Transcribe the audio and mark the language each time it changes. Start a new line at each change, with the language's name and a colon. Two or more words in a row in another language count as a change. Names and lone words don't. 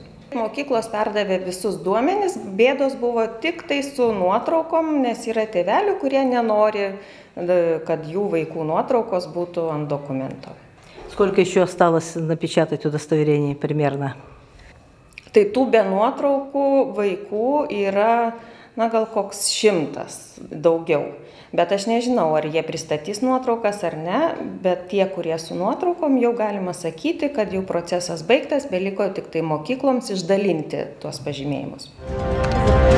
Lithuanian: Mokyklos perdavė visus duomenis, bėdos buvo tik tai su nuotraukom, nes yra tėvelių, kurie nenori, kad jų vaikų nuotraukos būtų ant dokumento.
Russian: Сколько еще осталось напечатать удостоверений примерно?
Lithuanian: Tai tų be nuotraukų vaikų yra, gal koks 100 daugiau. Bet aš nežinau, ar jie pristatys nuotraukas ar ne, bet tie, kurie su nuotraukom, jau galima sakyti, kad jų procesas baigtas, beliko tik tai mokykloms išdalinti tuos pažymėjimus.